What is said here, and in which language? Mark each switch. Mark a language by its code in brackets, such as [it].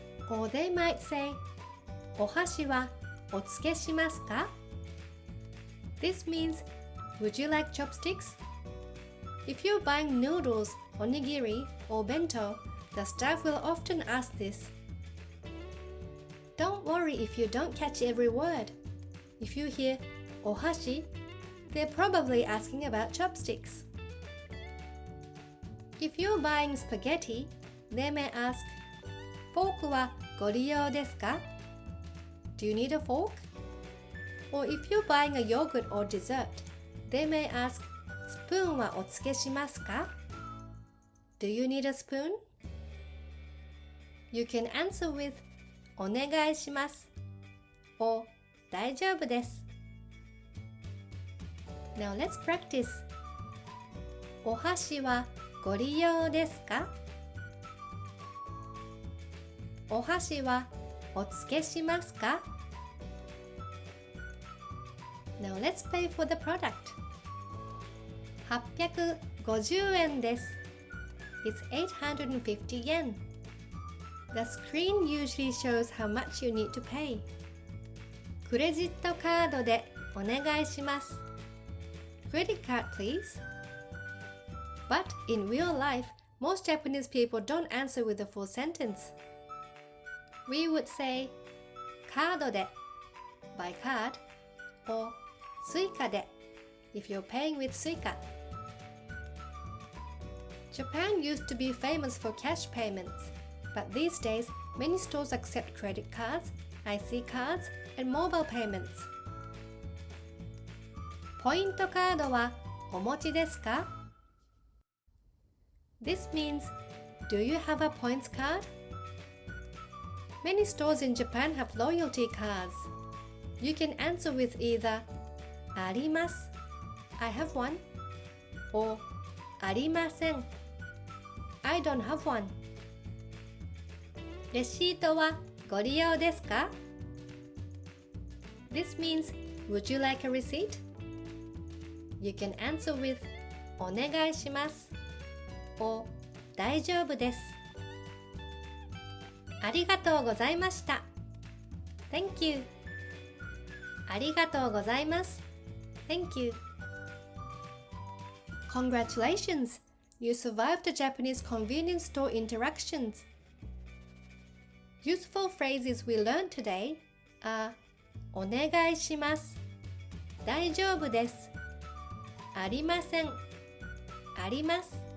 [en] Or they might say, [ja] お箸はお付けしますか? [en] This means, would you like chopsticks? If you're buying noodles, onigiri, or bento, the staff will often ask this. Don't worry if you don't catch every word. If you hear お箸, they're probably asking about chopsticks. If you're buying spaghetti, they may ask, [ja] フォークはご利用ですか? [en] Do you need a fork? Or if you're buying a yogurt or dessert, they may ask, [ja] スプーンはお付けしますか? [en] Do you need a spoon? You can answer with [ja] お願いします [en] or [ja] 大丈夫です。 [en] Now let's practice. [ja] お箸はご利用ですか? お箸はお付けしますか? [en] Now let's pay for the product. [ja] 850円です。 [en] It's 850 yen. The screen usually shows how much you need to pay. [ja] クレジットカードでお願いします。 [en] Credit card, please. But in real life, most Japanese people don't answer with a full sentence. We would say [ja] カードで [en] by card or [ja] スイカで [en] if you're paying with Suica. Japan used to be famous for cash payments, but these days many stores accept credit cards, IC cards, and mobile payments. [ja] ポイントカードはお持ちですか? [en] This means, do you have a points card? Many stores in Japan have loyalty cards. You can answer with either [ja] あります [en] I have one or [ja] ありません [en] I don't have one. [ja] レシートはご利用ですか [en] This means, would you like a receipt? You can answer with [ja] お願いします [en] or [ja] 大丈夫です。ありがとうございました。 [en] Thank you. [ja] ありがとうございます。 [en] Thank you. Congratulations! You survived the Japanese convenience store interactions. Useful phrases we learned today are [ja] お願いします。大丈夫です。ありません。あります。